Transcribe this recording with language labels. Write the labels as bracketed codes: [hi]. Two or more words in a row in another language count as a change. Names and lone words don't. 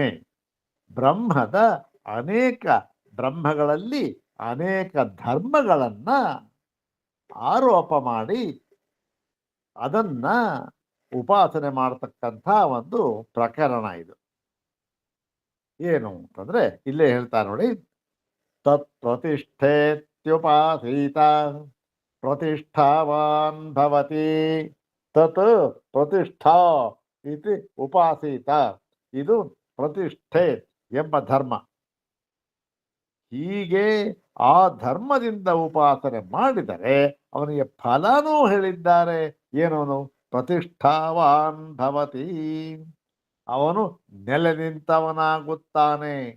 [kn] ಬ್ರಹ್ಮದ ಅನೇಕ ಬ್ರಹ್ಮಗಳಲ್ಲಿ ಅನೇಕ ಧರ್ಮಗಳನ್ನ ಆರೋಪ ಮಾಡಿ ಅದನ್ನ ಉಪಾಸನೆ ಮಾಡತಕ್ಕಂಥ ಒಂದು ಪ್ರಕರಣ ಇದು. ಏನು ಅಂತಂದ್ರೆ ಇಲ್ಲೇ ಹೇಳ್ತಾ ನೋಡಿ, [sa] ತತ್ ಪ್ರತಿಷ್ಠೇತ್ಯುಪಾಸೀತ ಪ್ರತಿಷ್ಠಾವಾನ್ ಭವತಿ. ತತ್ ಪ್ರತಿಷ್ಠಾ ಇತಿ ಉಪಾಸೀತ, [kn] ಇದು ಪ್ರತಿಷ್ಠೆ ಎಂಬ ಧರ್ಮ. ಹೀಗೆ ಆ ಧರ್ಮದಿಂದ ಉಪಾಸನೆ ಮಾಡಿದರೆ ಅವನಿಗೆ ಫಲನೂ ಹೇಳಿದ್ದಾರೆ. ಏನವನು? [sa] ಪ್ರತಿಷ್ಠಾವಾನ್ ಭವತಿ, [kn] ಅವನು ನೆಲೆ ನಿಂತವನಾಗುತ್ತಾನೆ.